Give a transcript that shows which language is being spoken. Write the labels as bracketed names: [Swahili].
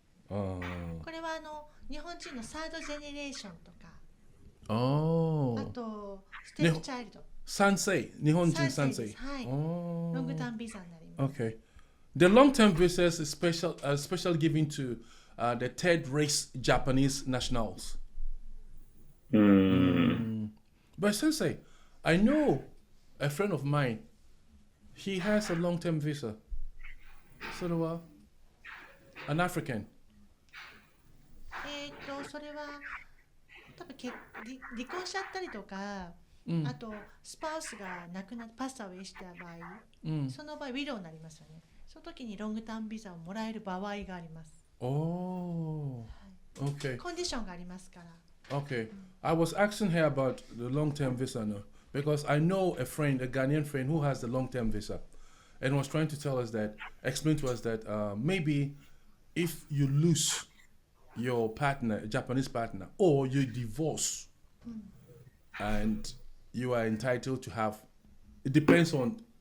[Japanese] これは日本人のサードジェネレーションとか、あとステップチャイルド。 3世、日本人3世。はい。ロングタームビザになります。 [English] Okay. The long-term visas is special given to the third race Japanese nationals. But Sensei, I know a friend of mine. He has a long-term visa. So do I. An African. [Japanese] それは多分離婚しちゃったりとか、あとスパウスが亡くなってパスタウェイした場合、その場合ウィローになりますよね。その時にロングタームビザをもらえる場合があります。 [English] Oh, okay. [Japanese] コンディションがありますから。 [English] Okay. I was asking her about the long-term visa now because I know a Ghanaian friend who has the long-term visa and was trying to explain to us that maybe if you lose your partner, a Japanese partner, or you divorce and you are entitled to have, it depends on